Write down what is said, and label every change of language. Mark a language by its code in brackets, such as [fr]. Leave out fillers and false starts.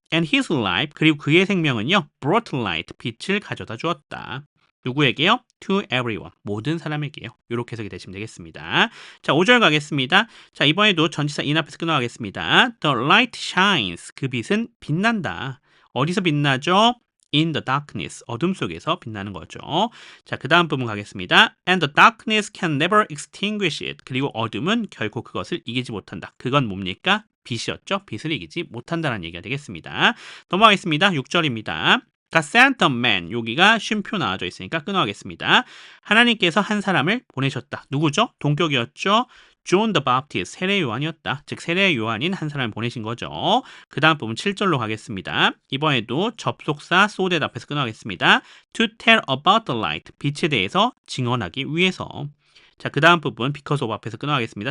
[en] And his life. [ko] 그리고 그의 생명은요. [en] brought light. [ko] 빛을 가져다 주었다. 누구에게요? [en] To everyone. [ko] 모든 사람에게요. 이렇게 해석이 되시면 되겠습니다. 자, 5절 가겠습니다. 자, 이번에도 전치사 in 앞에서 끊어가겠습니다. [en] The light shines. [ko] 그 빛은 빛난다. 어디서 빛나죠? [en] In the darkness. [ko] 어둠 속에서 빛나는 거죠. 자, 그 다음 부분 가겠습니다. [en] And the darkness can never extinguish it. [ko] 그리고 어둠은 결코 그것을 이기지 못한다. 그건 뭡니까? 빛이었죠. 빛을 이기지 못한다는 얘기가 되겠습니다. 넘어가겠습니다. 6절입니다. [en] God sent a man. [ko] 여기가 쉼표 나와져 있으니까 끊어가겠습니다. 하나님께서 한 사람을 보내셨다. 누구죠? 동격이었죠. John the Baptist, 세례 요한이었다. 즉 세례 요한인 한 사람을 보내신 거죠. 그 다음 부분 7절로 가겠습니다. 이번에도 접속사 so that 앞에서 끊어가겠습니다. [en] To tell about the light. [ko] 빛에 대해서 증언하기 위해서. 자, 그 다음 부분 because of 앞에서 끊어가겠습니다.